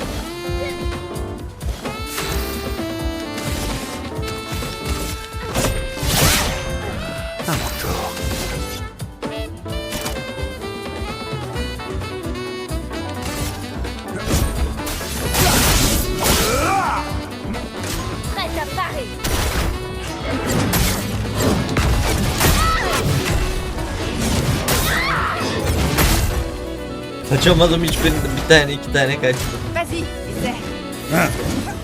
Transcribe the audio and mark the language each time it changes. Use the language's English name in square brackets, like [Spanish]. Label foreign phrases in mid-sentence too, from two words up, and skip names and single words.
[French] À mon tour. Prête à parer. [Turkish] Kaçamadım hiçbirinden. Bir tane iki tane kaçtım. [French] Vas-y, essaie.